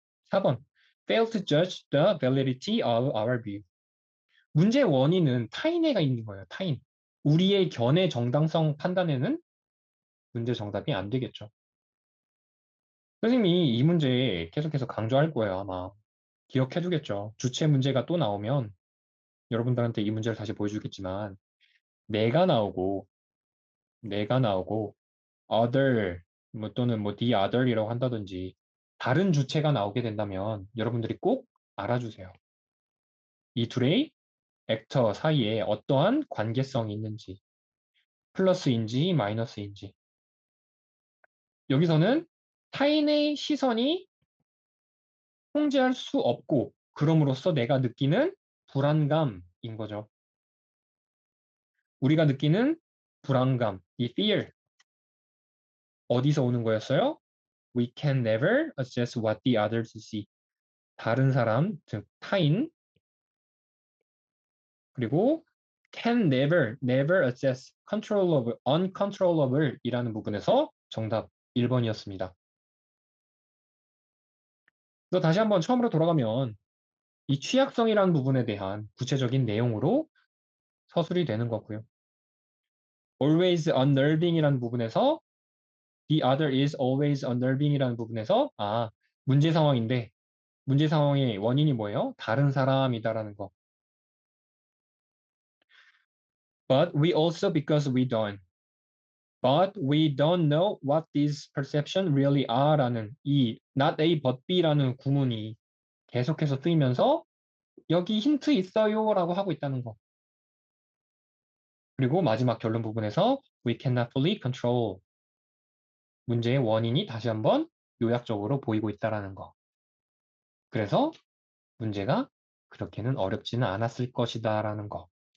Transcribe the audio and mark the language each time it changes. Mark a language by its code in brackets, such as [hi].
[ko] 4번. [en] Fail to judge the validity of our view. [ko] 문제의 원인은 타인에가 있는 거예요. 타인. 우리의 견해 정당성 판단에는 문제 정답이 안 되겠죠. 선생님이 이 문제 계속해서 강조할 거예요, 아마. 기억해 두겠죠. 주체 문제가 또 나오면 여러분들한테 이 문제를 다시 보여주겠지만, 내가 나오고, 내가 나오고, other, 뭐 또는 뭐 the other이라고 한다든지, 다른 주체가 나오게 된다면 여러분들이 꼭 알아주세요. 이 둘의 액터 사이에 어떠한 관계성이 있는지, 플러스인지 마이너스인지. 여기서는 타인의 시선이 통제할 수 없고, 그럼으로써 내가 느끼는 불안감인 거죠. 우리가 느끼는 불안감, 이 fear, 어디서 오는 거였어요? [en] We can never assess what the others see. [ko] 다른 사람, 즉 타인, 그리고 [en] can never, never assess, [ko] controllable, uncontrollable 이라는 부분에서 정답 1번이었습니다. 그래서 다시 한번 처음으로 돌아가면 이 취약성이라는 부분에 대한 구체적인 내용으로 서술이 되는 거고요. always unnerving이라는 부분에서 [en] the other is always unnerving [ko] 이라는 부분에서 문제 상황인데 문제 상황의 원인이 뭐예요? 다른 사람이다라는 거. [en] But we also because we don't. But we don't know what these perception really are라는 [ko] 이 not A but B라는 구문이 계속해서 쓰이면서 여기 힌트 있어요라고 하고 있다는 거. 그리고 마지막 결론 부분에서 [en] we cannot fully control [ko] 문제의 원인이 다시 한번 요약적으로 보이고 있다라는 거. 그래서 문제가 그렇게는 어렵지는 않았을 것이다라는 거.